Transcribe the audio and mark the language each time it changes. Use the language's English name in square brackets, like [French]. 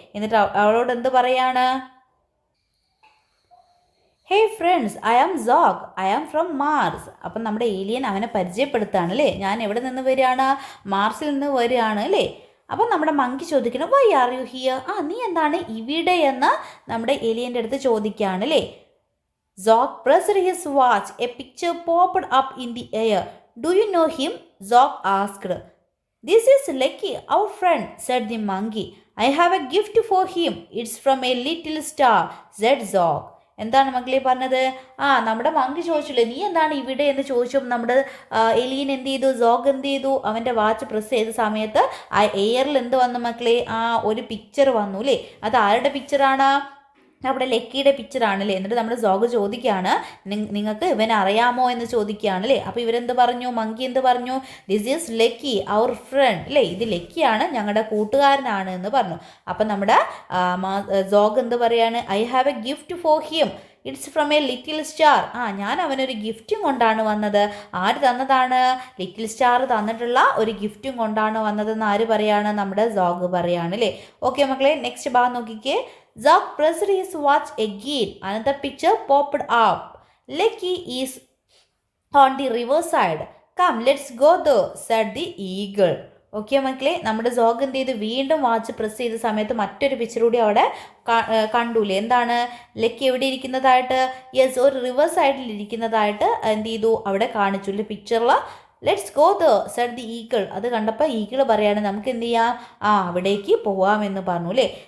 [Malayalam] എന്നിട്ട് അവളോട് എന്ത് പറയാണ്, [English] Hey friends, I am Zog, I am from Mars. [Malayalam] അപ്പം നമ്മുടെ ഏലിയൻ അവനെ പരിചയപ്പെടുത്താണ് അല്ലേ, ഞാൻ എവിടെ നിന്ന് വരികയാണ്, മാർസിൽ നിന്ന് വരികയാണ് അല്ലേ. അപ്പം നമ്മുടെ മങ്കി ചോദിക്കണം, [English] why are you here, [Malayalam] നീ എന്താണ് ഇവിടെ എന്ന് നമ്മുടെ ഏലിയൻ്റെ അടുത്ത് ചോദിക്കുകയാണ് അല്ലേ. [English] Zog pressed his watch. A picture popped up in the air. Do you know him? Zog asked. This is Lucky, our friend, said the monkey. I have a gift for him. It's from a little star, said Zog. [Malayalam] എന്താണ് മക്കളെ പറഞ്ഞത്, നമ്മുടെ monkey ചോദിച്ചില്ലേ നീ എന്താണ് ഇവിടെ എന്ന് ചോദിച്ചപ്പോൾ നമ്മുടെ എലിയൻ എന്ത് ചെയ്തു, സോഗ് എന്ത് ചെയ്തു, അവൻ്റെ വാച്ച് പ്രസ് ചെയ്ത സമയത്ത് ആ എയറിൽ എന്ത് വന്നു മക്കളെ, ഒരു പിക്ചർ വന്നു അല്ലേ. അത് ആരുടെ പിക്ചറാണ്, അവിടെ ലക്കിയുടെ പിക്ചറാണല്ലേ. എന്നിട്ട് നമ്മുടെ സോഗ് ചോദിക്കുകയാണ്, നിങ്ങൾക്ക് ഇവനെ അറിയാമോ എന്ന് ചോദിക്കുകയാണല്ലേ. അപ്പോൾ ഇവരെന്ത് പറഞ്ഞു, മങ്കി എന്ത് പറഞ്ഞു, [English] this is lucky our friend [Malayalam] അല്ലേ, ഇത് ലക്കിയാണ്, ഞങ്ങളുടെ കൂട്ടുകാരനാണ് എന്ന് പറഞ്ഞു. അപ്പം നമ്മുടെ സോഗ് എന്ത് പറയാണ്, [English] I have a gift for him, it's from a little star. [Malayalam] ഞാൻ അവനൊരു ഗിഫ്റ്റും കൊണ്ടാണ് വന്നത്. ആര് തന്നതാണ്, ലിറ്റിൽ സ്റ്റാർ തന്നിട്ടുള്ള ഒരു ഗിഫ്റ്റും കൊണ്ടാണ് വന്നതെന്ന് ആര് പറയാണ്, നമ്മുടെ സോഗ് പറയാണ് അല്ലേ. ഓക്കെ മക്കളെ, നെക്സ്റ്റ് ഭാഗം നോക്കിക്കേ. [English] Zog pressed his watch again. Another picture popped up. Lucky is on the riverside. Come, let's go there, said the eagle. [Malayalam] Okay മക്കളെ, നമ്മുടെ സോഗ് എന്ത് ചെയ്തു, വീണ്ടും വാച്ച് പ്രസ് ചെയ്ത സമയത്ത് മറ്റൊരു പിക്ചർ കൂടി അവിടെ കണ്ടൂലേ. എന്താണ്, ലക്കി എവിടെ ഇരിക്കുന്നതായിട്ട്, യെസ്, ഒരു റിവർ സൈഡിൽ ഇരിക്കുന്നതായിട്ട് എന്ത് ചെയ്തു, അവിടെ കാണിച്ചു പിക്ചറിൽ. [English] Let's go the said the eagle. [Malayalam] അത് കണ്ടപ്പോൾ ഈഗിൾ പറയാണ്, നമുക്ക് എന്ത് ചെയ്യാം, അവിടേക്ക് പോവാമെന്ന് പറഞ്ഞു അല്ലേ.